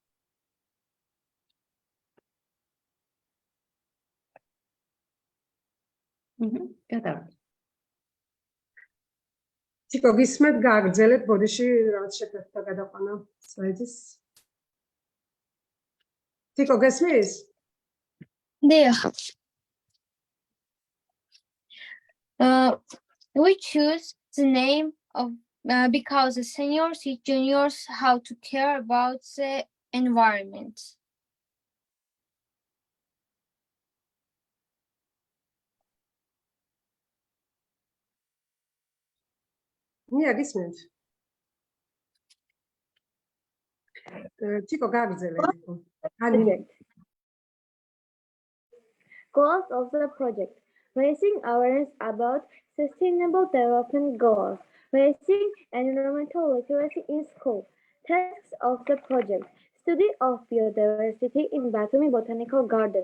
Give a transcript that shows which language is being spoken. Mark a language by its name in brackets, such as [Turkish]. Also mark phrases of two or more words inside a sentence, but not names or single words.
[Georgian] გადავიდეთ. თიკო გისმეთ გააგრძელეთ ბოდიში რაღაც შეფერხდა გადაყვანა სლაიდის. თიკო გესმის? [English] There. We choose the name of because the seniors teach juniors how to care about the environment. Yeah, [Georgian] გისმენთ. თიკო გააგრძელეთ. [English] Goals of the project. Raising awareness about sustainable development goals. Raising environmental literacy in school. Tasks of the project. Study of biodiversity in Batumi Botanical Garden.